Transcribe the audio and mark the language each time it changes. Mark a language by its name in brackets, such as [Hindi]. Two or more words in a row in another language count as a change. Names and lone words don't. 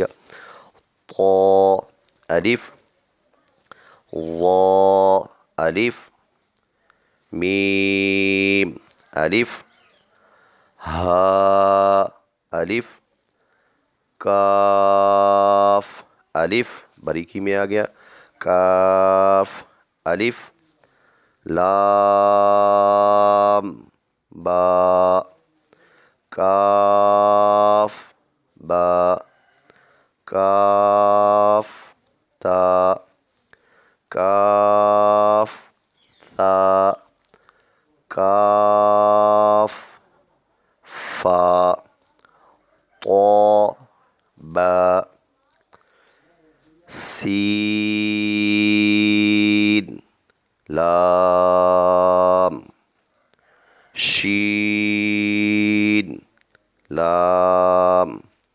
[Urdu] طا الف ظا الف میم الف ہا الف کاف الف، باریکی میں آ گیا، کاف الف لام با کاف با کاف تا کاف ثا کاف فا طا با سین لام شین لام